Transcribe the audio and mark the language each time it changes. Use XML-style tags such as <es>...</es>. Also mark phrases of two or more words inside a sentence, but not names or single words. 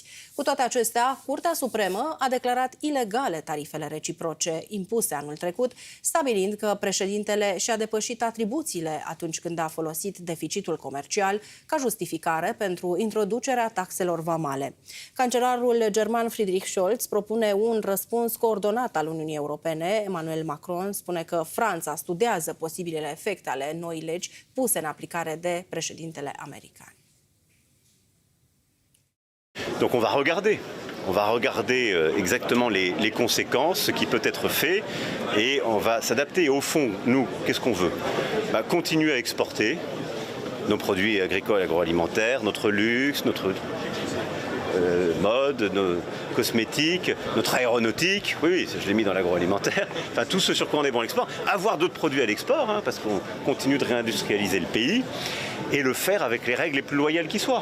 <ro>Cu toate acestea, Curtea Supremă a declarat ilegale tarifele reciproce impuse anul trecut, stabilind că președintele și-a depășit atribuțiile atunci când a folosit deficitul comercial ca justificare pentru introducerea taxelor vamale. Cancelarul german Friedrich Scholz propune un răspuns coordonat al Uniunii Europene. Emmanuel Macron spune că Franța studiază posibilele efecte ale noii legi puse în aplicare de președintele american.</ro> <fr>Donc on va regarder. On va regarder exactement les conséquences, ce qui peut être fait, et on va s'adapter. Et au fond, nous, qu'est-ce qu'on veut? Continuer à exporter nos produits agricoles et agroalimentaires, notre luxe, notre mode, nos cosmétiques, notre aéronautique, oui, je l'ai mis dans l'agroalimentaire, enfin tout ce sur quoi on est bon à l'export, avoir d'autres produits à l'export, hein, parce qu'on continue de réindustrialiser le pays, et le faire avec les règles les plus loyales qui soient.</fr>